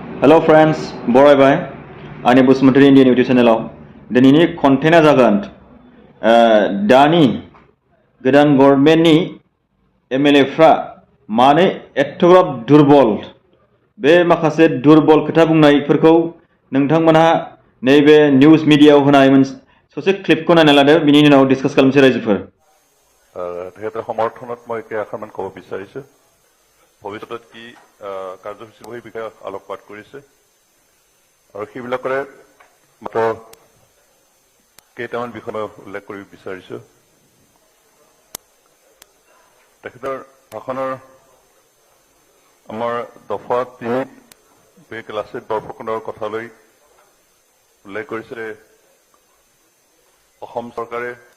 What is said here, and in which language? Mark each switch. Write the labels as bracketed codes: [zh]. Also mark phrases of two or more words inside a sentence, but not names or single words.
[en] Hello friends, [brx] बरायबाय आंनि बसुमतारी इन्डियान इउटिउब चेनेलाव दिनैनि कन्टेन्टआ जागोन दानि गोदान गभर्नमेन्टनि एमएलएफ्रा मानो एथ'ग्राब दुरबल बे माखासे दुरबल खोथा बुंनायफोरखौ नोंथांमोनहा नैबे निउज मिडियायाव होनाय ससे क्लिपखौ नायना लादो बिनि उनाव डिसकास खालामसै रायजोफोर [as] তেখেতৰ সমৰ্থনত মই কেইআষাৰমান ক'ব বিচাৰিছোঁ ভৱিষ্যতত কি কাৰ্যসূচী সেই বিষয়ে আলোকপাত কৰিছে আৰু সেইবিলাকৰে মাত্ৰ কেইটামান বিষয় মই উল্লেখ কৰিব বিচাৰিছোঁ তেখেতৰ ভাষণৰ আমাৰ দফা 3 লাচিত বৰফুকনৰ কথালৈ উল্লেখ কৰিছে অসম চৰকাৰে